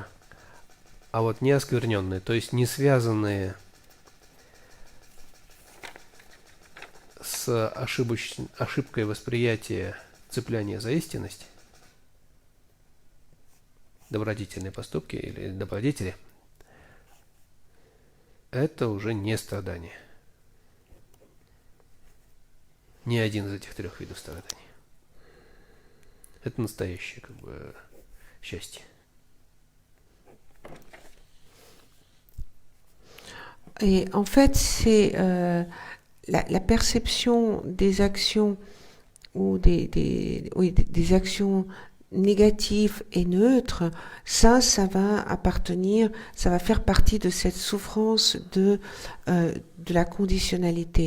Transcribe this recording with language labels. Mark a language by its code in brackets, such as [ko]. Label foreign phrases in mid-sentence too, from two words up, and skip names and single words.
[ru] А вот неоскверненные, то есть не связанные с ошибкой восприятия цепляния за истинность, добродетельные поступки или добродетели, это уже не страдание. Ни один из этих трех видов страданий. Это настоящее счастье. [fr] Et en fait, c'est la perception des actions ou des actions négatives et neutres, ça va appartenir, ça va faire partie de cette souffrance de la conditionnalité.